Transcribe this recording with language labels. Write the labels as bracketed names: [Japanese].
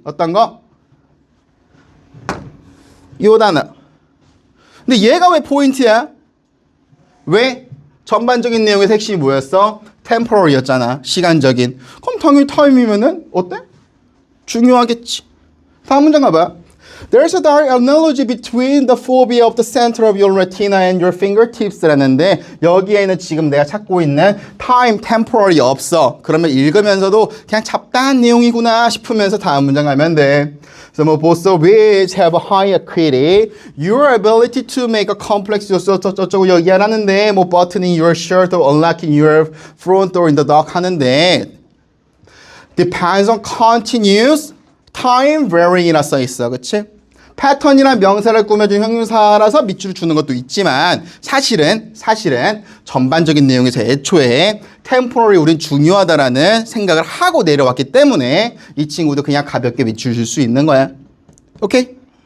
[Korean] 어떤 거? 요 단어. 근데 얘가 왜 포인트야? 왜? 전반적인 내용의 핵심이 뭐였어? temporal이었잖아. 시간적인. 그럼 당연히 time이면은 어때? 중요하겠지. 다음 문장 가봐. [English] There's a direct analogy between the phobia of the center of your retina and your fingertips 라는데 [Korean] 여기에는 지금 내가 찾고 있는 time, temporal이 없어. 그러면 읽으면서도 그냥 잡다한 내용이구나 싶으면서 다음 문장 가면 돼. [English] So 뭐 both of which have a high acuity, your ability to make a complex [Korean] 저쩌고 여기 하는데 [English] 뭐 buttoning your shirt or unlocking your front door in the dark 하는데 depends on continuous time varying이라 [Korean] 써 있어. 그치? 패턴이란 명사를 꾸며준 형용사라서 밑줄을 주는 것도 있지만 사실은 전반적인 내용에서 애초에 temporary 우린 중요하다라는 생각을 하고 내려왔기 때문에 이 친구도 그냥 가볍게 밑줄 줄 수 있는 거야. 오케이?